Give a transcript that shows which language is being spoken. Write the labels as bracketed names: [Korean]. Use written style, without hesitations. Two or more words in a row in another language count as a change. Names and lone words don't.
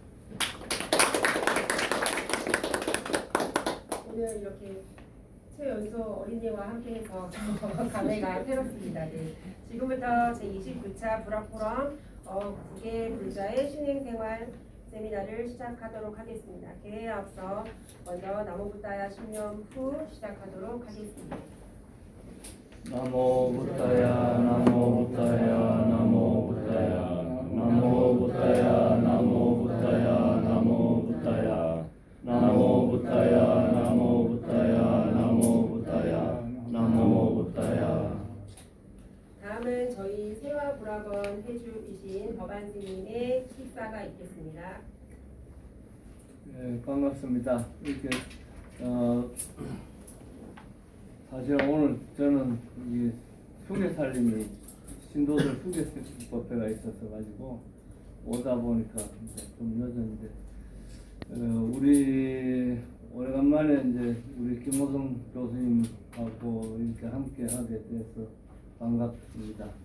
[Korean] 오늘 이렇게 최연소 어린이와 함께해서 감회가 새롭습니다. 네. 지금부터 제29차 불합포럼 국외 불자의 신행생활 세미나를 시작하도록 하겠습니다. 개회에 앞서 먼저 나무부타야 신념 후 시작하도록 하겠습니다. [Pali] 나모 부타야 나모 부타야 나모 부타야 나모 부타야 나모 부타야 나모 부타야 나모 부타야 나모 부타야 나모 부타야 나모 부타야. [Korean] 다음은 저희 세화불학원 회주이신 법안 스님의 식사가 있겠습니다. 네, 반갑습니다. 이렇게 사실 오늘 저는 이 수계살림이 신도들 수계법회가 있어서 가지고 오다 보니까 좀 늦었는데 우리 오래간만에 이제 우리 김호성 교수님하고 이렇게 함께 하게 돼서 반갑습니다.